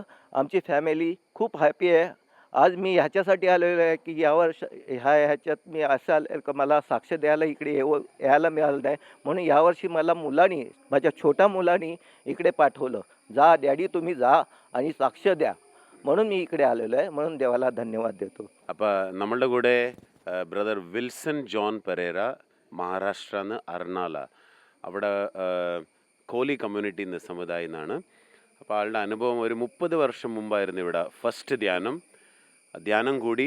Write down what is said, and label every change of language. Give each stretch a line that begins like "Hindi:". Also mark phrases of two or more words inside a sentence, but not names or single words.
Marathi: आमची फॅमिली खूप हॅपी आहे. आज मी ह्याच्यासाठी आलेलो आहे की ह्याच्यात मी असं आलं का मला साक्ष द्यायला इकडे यायला मिळालं नाही. म्हणून यावर्षी मला माझ्या छोट्या मुलांनी इकडे पाठवलं. जा डॅडी तुम्ही जा आणि साक्ष द्या. म्हणून मी इकडे आलेलो आहे. म्हणून देवाला धन्यवाद देतो.
Malayalam: അപ്പോൾ നമ്മളുടെ കൂടെ ബ്രദർ വിൽസൺ ജോൺ പെരേര മഹാരാഷ്ട്രന്ന് അർണാല അവിടെ കോലി കമ്മ്യൂണിറ്റി എന്ന സമുദായം എന്നാണ്. അപ്പോൾ ആളുടെ അനുഭവം ഒരു 30 വർഷം മുമ്പായിരുന്നു ഇവിടെ ഫസ്റ്റ് ധ്യാനം കൂടി.